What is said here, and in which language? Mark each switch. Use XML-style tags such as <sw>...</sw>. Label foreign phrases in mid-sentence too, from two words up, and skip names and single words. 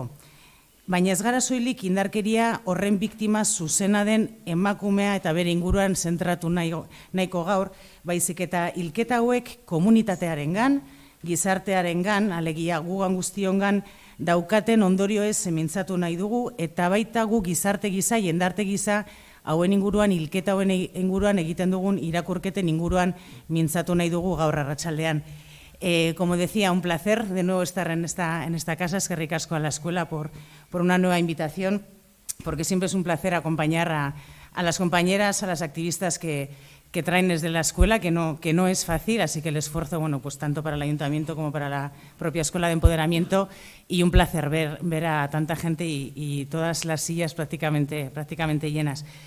<eu>Baina ez gara soilik indarkeria horren biktima zuzena den emakumea eta bere inguruan zentratu nahiko gaur, baizik eta hilketa hauek komunitatearengan, gizartearengan, alegia gugan guztiongan daukaten ondorioez mintzatu nahi dugu, eta baita gu gizarte giza, jendarte giza, hauen inguruan, hilketa hauen inguruan egiten dugun irakurketen inguruan mintzatu nahi dugu gaur arratsaldean.</eu> <es>Como decía, un placer de nuevo estar en esta casa.</es> <eu>Eskerrik asko</eu> <es>a la escuela por una nueva invitación, porque siempre es un placer acompañar a las compañeras, a las activistas que traen desde la escuela, que no es fácil, así que el esfuerzo, tanto para el ayuntamiento como para la propia escuela de empoderamiento, y un placer ver a tanta gente y todas las sillas prácticamente llenas.</es>